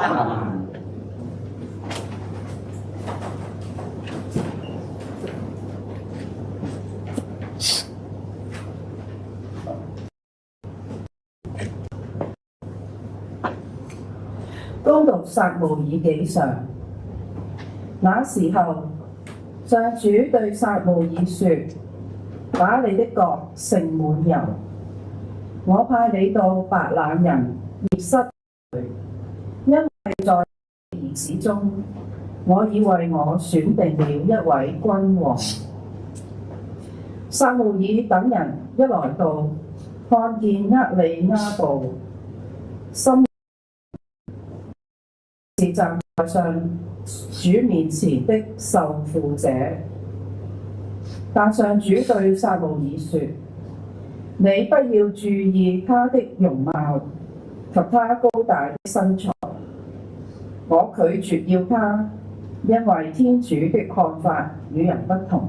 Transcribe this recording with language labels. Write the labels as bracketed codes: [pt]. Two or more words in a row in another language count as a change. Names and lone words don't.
[zh] 恭讀撒慕爾紀上，那時候，上主對撒慕爾說：把你的角盛滿油，我派你到白冷人葉瑟去，因為在兒子中，我已為我選定了一位君王。撒慕爾等人一來到，看見厄里亞布，心是站在上主面前的受傅者，但上主對撒慕爾說：你不要注意他的容貌及他高大的身材，我拒絕要他，因為天主的看法與人不同。